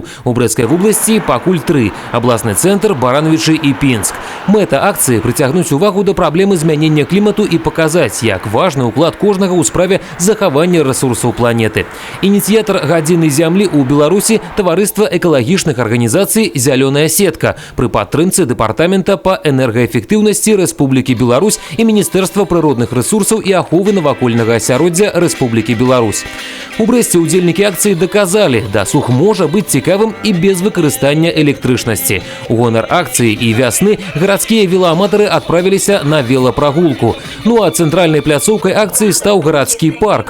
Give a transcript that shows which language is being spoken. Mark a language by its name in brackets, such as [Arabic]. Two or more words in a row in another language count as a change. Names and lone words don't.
[Belarusian] У Брэсцкай вобласці пакуль 3 – абласны цэнтр, Барановічы і Пінск. Мэта акцыі – прыцягнуць увагу да праблемы змянення клімату і паказаць, як важны ўклад кожнага ў справе захавання рэсурсаў планеты. Ініцыятар гадзіны зямлі ў Беларусі – таварыства экалагічных арганізацый «Зялёная сетка» пры падтрымцы [Russian] Департамента по энергоэффективности Республики Беларусь и Министерства природных ресурсов [Belarusian] и аховы навакольнага асяроддзя [Russian] Республики Беларусь. [Belarusian] У Брэсце удзельнікі акцыі доказали, дасуг можа быць цікавым і без выкарыстання электрычнасці. У гонар акцыі і вясны гарадскія велааматары адправіліся на велапрагулку. Ну а цэнтральнай пляцоўкай акцыі стаў гарадскі парк.